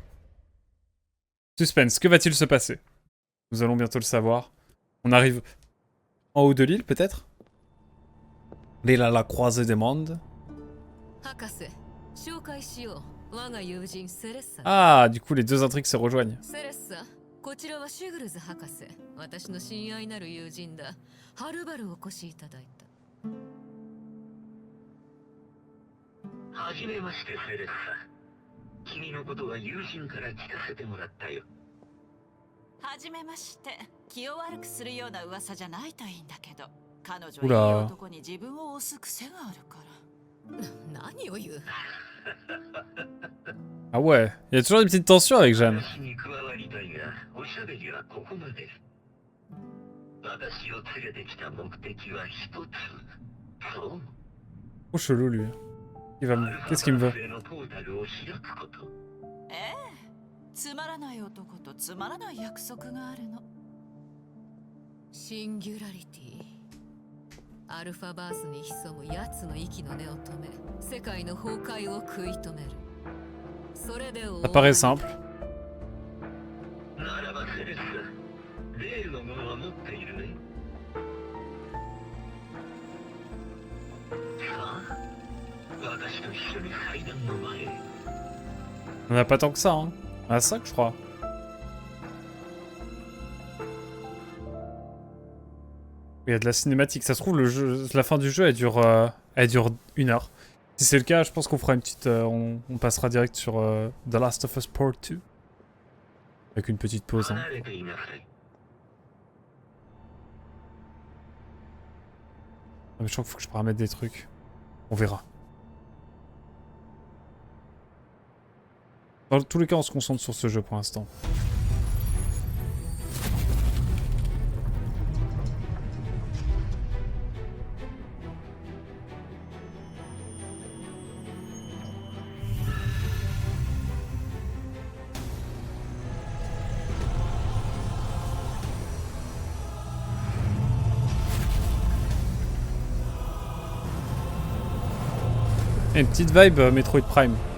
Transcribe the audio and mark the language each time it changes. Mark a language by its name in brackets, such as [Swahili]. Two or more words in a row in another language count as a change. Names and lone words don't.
[French] Suspense, que va-t-il se passer? Nous allons bientôt le savoir. On arrive en haut de l'île, peut-être? L'île à la croisée des mondes. Ah, du coup, les deux intrigues se rejoignent. [Japanese] こちらはシュグルズ博士、私の親愛なる友人だ。はるばるお越しいただいた。はじめまして、セレッサ。君のことは友人から聞かせてもらったよ。はじめまして。気を悪くするような噂じゃないといいんだけど、彼女オラはいい男に自分を押す癖があるから。何を言う [French] Ah ouais, il y a toujours des petites tensions avec Jeanne. [Japanese] 私に加わりたいが、おしゃべりはここまで。私を連れてきた目的は一つ。そう。 [French] Trop chelou, lui. Qu'est-ce qu'il me veut? [Japanese] のポータルを開くこと。ええ、つまらない男とつまらない約束があるの。シンギュラリティ。アルファバースに潜む奴の息の根を止め、世界の崩壊を食い止める。それで [French] Ça paraît simple. [Japanese] ならばセレッサ、例のものは持っているね。さあ、私と一緒に階段の前へ。 [French] On a pas tant que ça, hein. On a 5, je crois. Il y a de la cinématique. Ça se trouve, la fin du jeu, elle dure 1 heure. Si c'est le cas, je pense qu'on fera une petite... on passera direct sur The Last of Us Part 2. Avec une petite pause. Hein. [Japanese] 離れていなさい。 [French] Ah, mais je crois qu'il faut que je paramètre des trucs. On verra. Dans tous les cas, on se concentre sur ce jeu pour l'instant. Et une petite vibe Metroid Prime.